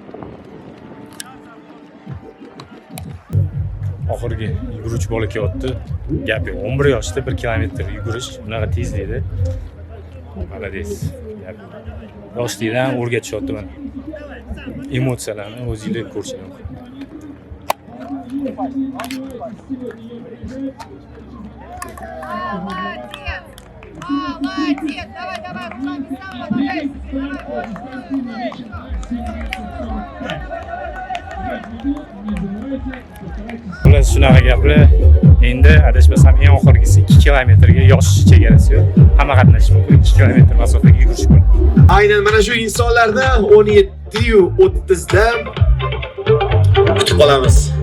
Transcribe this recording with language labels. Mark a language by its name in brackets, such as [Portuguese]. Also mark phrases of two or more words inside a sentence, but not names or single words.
[Uzbek] Oxirgi yuguruvchi bola kelyapti. Gap yo'q. 11 yoshda 1 kilometr yugurish unaqa tezlikda. Malades. Yoshlikdan o'rgatishyapti mana. Emotsiyalarni o'zingizlar ko'rishingiz mumkin. [Russian] Молодец! Давай, руками сам [Uzbek] Xullas shunaqa gaplar. Endi adashmasam eng oxirgisi 2 kilometrga yosh chegarasi yo'q. Hamma qatnashishi mumkin. 2 kilometr masofaga yugurish mumkin. Aynan mana shu insonlarni 17:30 da kutib qolamiz.